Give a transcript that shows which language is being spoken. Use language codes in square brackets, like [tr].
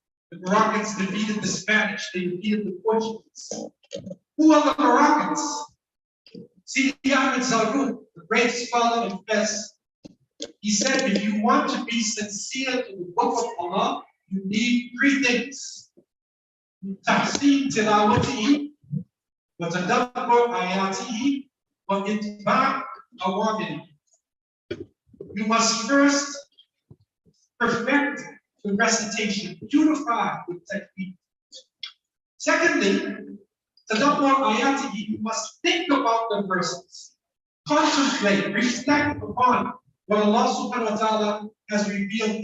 [en] The Moroccans defeated the Spanish. They defeated the Portuguese. Who are the Moroccans? Sidi Ahmed Zalou, the great scholar of Fez, he said, if you want to be sincere to the book of Allah, you need three things. [ar] تحسين تلاوته وتدبر آياته واتباع أوامره. [en] You must first perfect the recitation, beautify with technique, Secondly, tadabbur ayatihi, you must think about the verses, contemplate, reflect upon what Allah subhanahu wa ta'ala has revealed.